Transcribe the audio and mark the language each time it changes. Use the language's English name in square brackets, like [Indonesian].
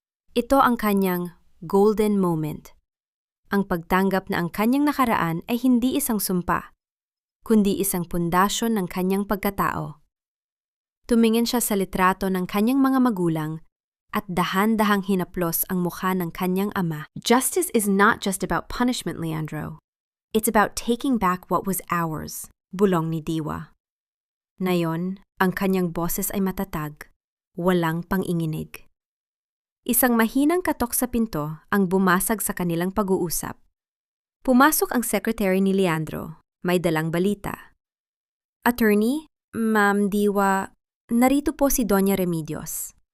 [Filipino] Ito ang kanyang golden moment. Ang pagtanggap na ang kanyang nakaraan ay hindi isang sumpa, kundi isang pundasyon ng kanyang pagkatao. Tumingin siya sa litrato ng kanyang mga magulang at dahan-dahang hinaplos ang mukha ng kanyang ama. [English] Justice is not just about punishment, Leandro. It's about taking back what was ours, [Filipino] bulong ni Diwa. Ngayon, ang kanyang boses ay matatag, walang panginginig. Isang mahinang katok sa pinto ang bumasag sa kanilang pag-uusap. Pumasok ang secretary ni Leandro, may dalang balita. Attorney, Ma'am Diwa, narito po si Doña Remedios.